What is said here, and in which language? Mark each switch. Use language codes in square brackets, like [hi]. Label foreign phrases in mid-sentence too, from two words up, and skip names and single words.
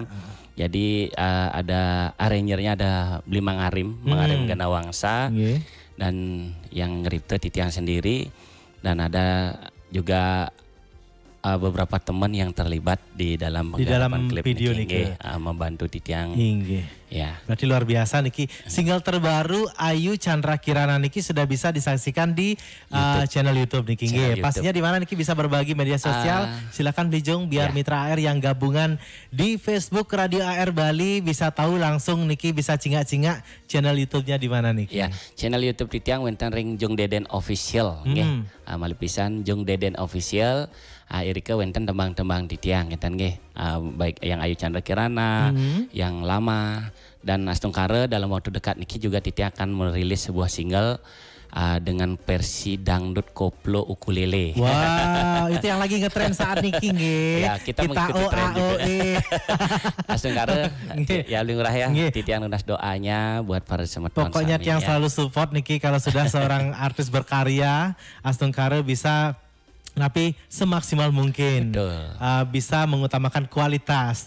[id] Jadi ada arrangernya ada Blimang Arim Ganawangsa dan yang ngeripte Titiang sendiri dan ada juga beberapa teman yang terlibat di dalam klip video niki [ban] membantu Titiang. [id] Ya. Berarti luar biasa niki. Single terbaru Ayu Chandra Kirana niki sudah bisa disaksikan di channel YouTube niki. Pastinya di mana niki bisa berbagi media sosial. Silakan Blijong biar Mitra AR yang gabungan di Facebook Radio AR Bali bisa tahu langsung niki bisa cingak-cingak channel YouTube-nya di mana niki. [ban] Ya, channel YouTube Titiang wenten ring Jong Deden Official nggih. Malipisan Jong Deden Official. Irika wenten tembang-tembang Titiang ngeten nggih. [id] Baik yang Ayu Chandra Kirana, yang lama dan Astungkare dalam waktu dekat niki juga Titiang akan merilis sebuah single dengan versi dangdut koplo ukulele. Wow, itu yang lagi ngetren saat [ban] niki nggih. [id] Ya, kita mengikuti tren juga. Astungkare ya lurah ya. Titiang lunas doanya buat para semeton. Pokoknya yang selalu support niki kalau sudah seorang artis berkarya, Astungkare bisa tapi semaksimal mungkin bisa mengutamakan kualitas.